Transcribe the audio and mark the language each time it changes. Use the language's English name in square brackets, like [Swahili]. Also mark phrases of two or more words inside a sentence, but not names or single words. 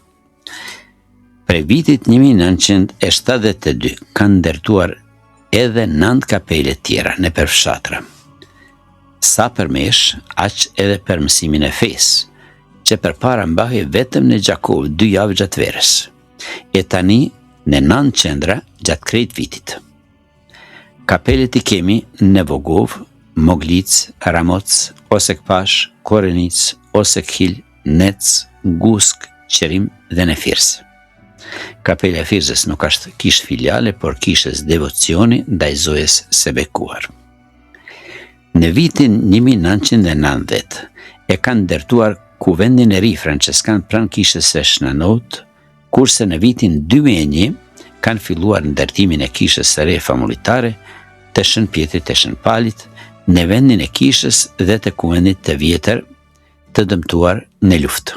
[Albanian] Pre vitit 1972 kanë ndërtuar edhe 9 kapele tjera në përfshatra. Sa për mesh, aq edhe për mësimin e fesë, që përpara mbahej vetëm në Gjakovë 2 javë gjatë verës, e tani në 9 qendra gjatë krejt vitit. Kapelet i kemi në Vogovë, Moglic, Ramoc, Osekpash, Korenic, Osekhil, Nec, Gusk, Qerim dhe në Firsë. Kapela e Firsës nuk është kishë filiale, por kishës devocioni ndaj Zojës së bekuar. Në vitin 1990 e kanë ndërtuar kuvendin e ri franceskan pranë kishës së Shnanot, kurse në vitin 2001 kanë filluar ndërtimin e kishës së re familitare të Shën Pjetrit të Shën Palit, në vendin e kishës dhe të kuvendit të vjetër të dëmtuar në luftë.